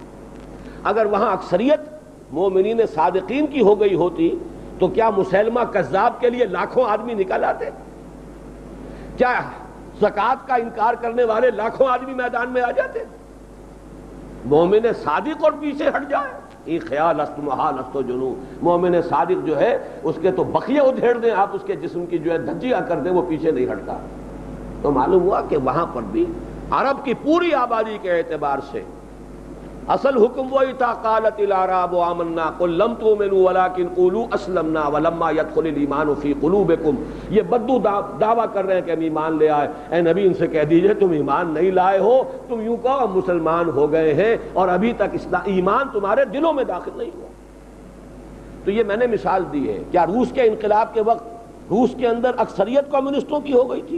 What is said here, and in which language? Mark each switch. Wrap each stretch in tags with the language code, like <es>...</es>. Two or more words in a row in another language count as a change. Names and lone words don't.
<ur>اگر وہاں اکثریت مومنین صادقین کی ہو گئی ہوتی تو کیا مسلمہ کذاب کے لیے لاکھوں آدمی نکل آتے؟ کیا زکوٰۃ کا انکار کرنے والے لاکھوں آدمی میدان میں آ جاتے؟ مومن صادق اور پیچھے ہٹ جائے، یہ</ur> <fa>خیال است محال است و جنو،</fa> <ur>مومن صادق جو ہے اس کے تو بقیہ ادھیڑ دیں آپ، اس کے جسم کی جو ہے دھجیاں کر دیں، وہ پیچھے نہیں ہٹتا۔ تو معلوم ہوا کہ وہاں پر بھی عرب کی پوری آبادی کے اعتبار سے اصل حکم وہی تھا،</ur> <ar>قالت الاعراب آمنا قل لم تؤمنوا ولکن قولوا اسلمنا ولما يدخل الايمان في قلوبكم۔</ar> <ur>یہ بدو دعویٰ کر رہے ہیں کہ ہم ایمان لے آئے، اے نبی ان سے کہہ دیجئے تم ایمان نہیں لائے ہو، تم یوں کہو ہم مسلمان ہو گئے ہیں اور ابھی تک ایمان تمہارے دلوں میں داخل نہیں ہوا۔ تو یہ میں نے مثال دی ہے۔ کیا روس کے انقلاب کے وقت روس کے اندر اکثریت کمیونسٹوں کی ہو گئی تھی؟</ur>